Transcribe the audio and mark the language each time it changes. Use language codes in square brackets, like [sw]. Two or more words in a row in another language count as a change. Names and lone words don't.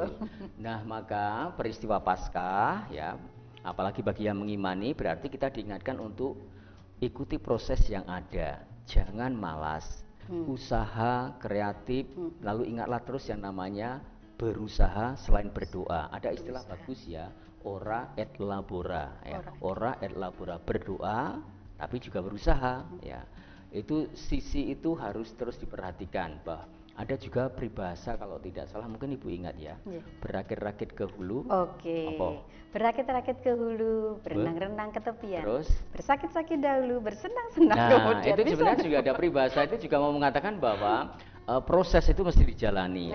[id] Nah, maka peristiwa Paskah, ya, apalagi bagi yang mengimani, berarti kita diingatkan untuk ikuti proses yang ada, jangan malas, usaha kreatif, lalu ingatlah terus yang namanya berusaha selain berdoa. Ada istilah bagus, ya, [la] ora et labora, ya. Ora et labora, [id] berdoa tapi juga berusaha, ya. Itu sisi itu harus terus diperhatikan. Ada juga peribahasa kalau tidak salah, mungkin Ibu ingat, ya. Berakit-rakit ke hulu. Berakit-rakit ke hulu, berenang-renang ke tepian. Terus bersakit-sakit dahulu, bersenang-senang kemudian. Itu sebenarnya juga ada peribahasa itu juga mau mengatakan bahwa proses itu mesti dijalani.